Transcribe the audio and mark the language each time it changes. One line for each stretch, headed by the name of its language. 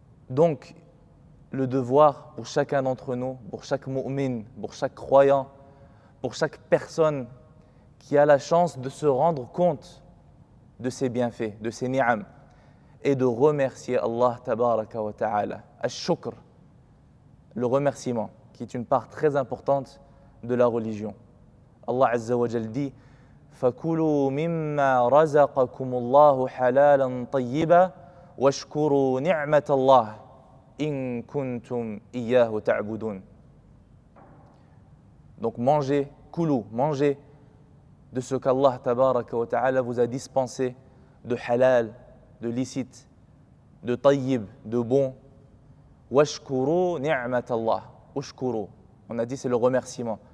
French: Donc, le devoir pour chacun d'entre nous, pour chaque mu'min, pour chaque croyant, pour chaque personne qui a la chance de se rendre compte de ses bienfaits, de ses ni'am, et de remercier Allah tabaraka wa ta'ala. Ash-shukr, le remerciement, qui est une part très importante de la religion. Allah Azza wa Jal dit
Arabic: فَكُلُوا مِمَّا رَزَقَكُمُ اللَّهُ حَلَالًا طَيِّبًا وَاشْكُرُوا نِعْمَةَ اللَّهِ إِن كُنتُمْ إِيَّاهُ تَعْبُدُونَ.
French: Donc mangez, koulou, mangez de ce qu'Allah tabaraka wa ta'ala vous a dispensé de halal, de licite, de tayyib, de bon.
Arabic: Washkuru ni'matallah. Ushkuru.
French: On a dit c'est le remerciement.